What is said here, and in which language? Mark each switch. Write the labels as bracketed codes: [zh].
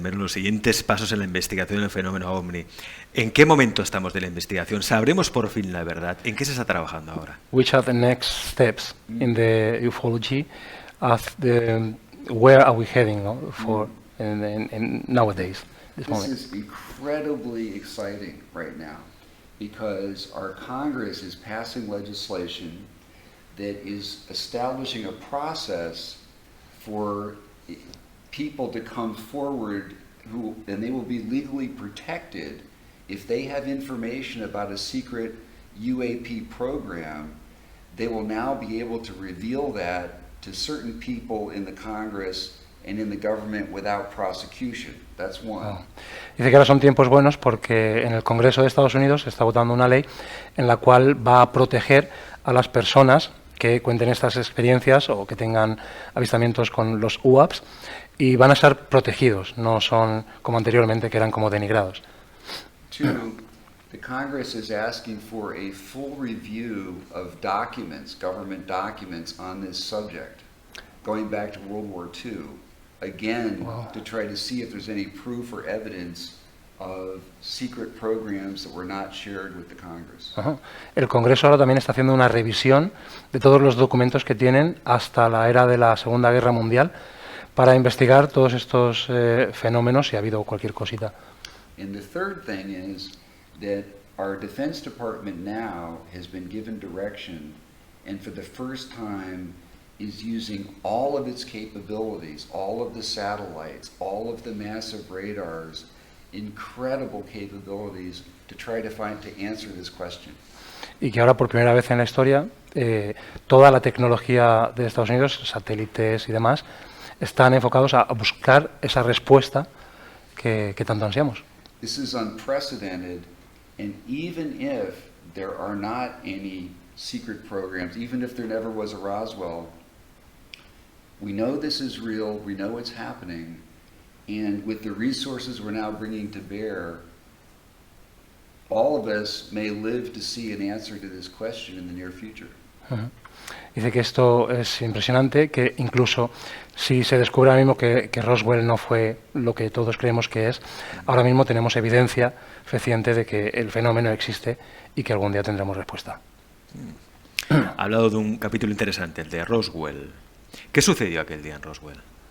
[es] Mellon, los siguientes pasos en la investigación del fenómeno OVNI? ¿En qué momento estamos de la investigación? ¿Sabremos por fin la verdad? ¿En qué se está trabajando ahora? [en] Which are the next steps in the ufology of the where are we heading, no, for in nowadays, this This moment? is incredibly exciting right now because our Congress is passing legislation that is establishing a process for people to come forward and they will be legally protected if they have information about a secret UAP program. They will now be able to reveal that to certain people in the Congress and in the government without prosecution. That's one. [es] Dice que ahora son tiempos buenos porque en el Congreso de Estados Unidos se está votando una ley en la cual va a proteger a las personas que cuenten estas experiencias o que tengan avistamientos con los UAPs y van a estar protegidos, no son como anteriormente que eran como denigrados. [en] Two, the Congress is asking for a full review of documents, government documents on this subject, going back to World War II, again, to try to see if there's any proof or evidence of secret programs that were not shared with the Congress. [es] El Congreso ahora también está haciendo una revisión de todos los documentos que tienen hasta la era de la Segunda Guerra Mundial para investigar todos estos fenómenos si ha habido cualquier cosita. [en] And the third thing is that our Defense Department now has been given direction and for the first time is using all of its capabilities, all of the satellites, all of the massive radars, incredible capabilities to try to answer this question. [es] Y que ahora por primera vez en la historia toda la tecnología de Estados Unidos, satélites y demás, están enfocados a buscar esa respuesta que tanto ansiamos. [en] This is unprecedented, and even if there are not any secret programs, even if there never was a Roswell, we know this is real, we know it's happening, and with the resources we're now bringing to bear, all of us may live to see an answer to this question in the near future. [es] Dice que esto es impresionante, que incluso si se descubre ahora mismo que Roswell no fue lo que todos creemos que es, ahora mismo tenemos evidencia fehaciente de que el fenómeno existe y que algún día tendremos respuesta. Ha hablado de un capítulo interesante, el de Roswell. ¿Qué sucedió aquel día en Roswell?